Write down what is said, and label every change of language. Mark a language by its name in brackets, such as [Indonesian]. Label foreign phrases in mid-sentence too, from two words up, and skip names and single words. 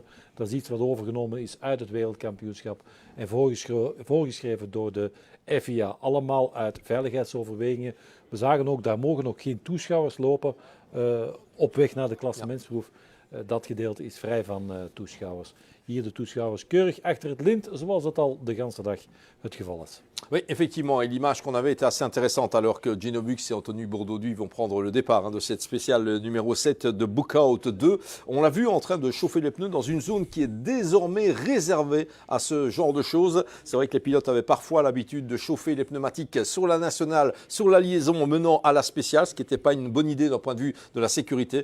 [Dutch] Dat is iets wat overgenomen is uit het wereldkampioenschap en voorgeschreven door de FIA. Allemaal uit veiligheidsoverwegingen. We zagen ook, daar mogen ook geen toeschouwers lopen op weg naar de klassementsproef. Dat gedeelte is vrij van toeschouwers. Hier de toeschouwers keurig achter het lint, zoals dat al de ganse dag het geval is. [French] Oui, effectivement, et l'image qu'on avait était assez intéressante alors que Gino Bux et Anthony Bourdauduy vont prendre le départ de cette spéciale numéro 7 de Bookout 2. On l'a vu en train de chauffer les pneus dans une zone qui est désormais réservée à ce genre de choses. C'est vrai que les pilotes avaient parfois l'habitude de chauffer les pneumatiques sur la nationale, sur la liaison menant à la spéciale, ce qui n'était pas une bonne idée d'un point de vue de la sécurité.